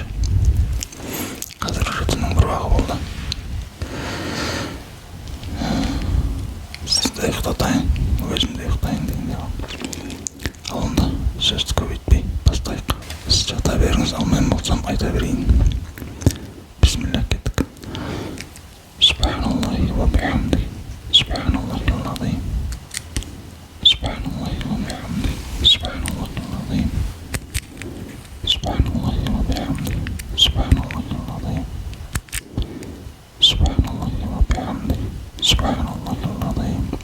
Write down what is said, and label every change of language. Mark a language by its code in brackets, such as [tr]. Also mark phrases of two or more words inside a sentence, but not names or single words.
[kk] Қазір уже түннің бір уақыты болды. Сізді ұйықтатайын, өзім де ұйықтайын дегенде ғой. Ал онда сөзді көбейтпей бастайық. Сіз жата беріңіз, ал мен болсам айта берейін. Бисмилlah, кеттік. [ar] سبحان الله وبحمده، سبحان الله العظيم، سبحان الله وبحمده، سبحان الله العظيم، سبحان الله وبحمده، سبحان الله العظيم، سبحان الله وبحمده، سبحان الله العظيم,